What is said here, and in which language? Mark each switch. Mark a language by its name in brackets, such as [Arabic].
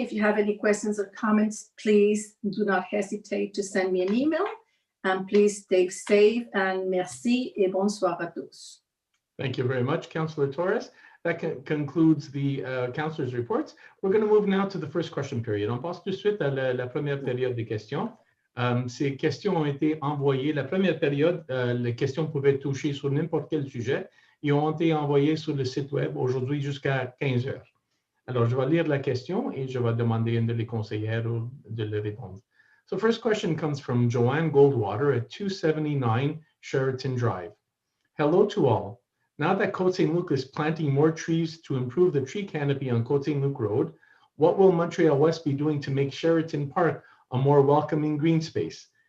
[English] If you have any questions or comments, please do not hesitate to send me an email. And please stay safe, and [French] merci et bonsoir à tous. [English] Thank you very much, Councillor Torres. That concludes the councillors' reports. We're going to move now to the first question period. [French] On passe tout de suite à la première période des questions. Ces questions ont été envoyées. La première période, les questions pouvaient toucher sur n'importe quel sujet et ont été envoyées sur le site web aujourd'hui jusqu'à 15 heures. Alors, je vais lire la question et je vais demander à une des conseillères de le répondre. [English] So first question comes from Joanne Goldwater at 279 Sheraton Drive. Hello to all. Now that Côte Saint-Luc is planting more trees to improve the tree canopy on Côte Saint-Luc Road, what will Montréal-Ouest be doing to make Sheraton Park a more welcoming green space?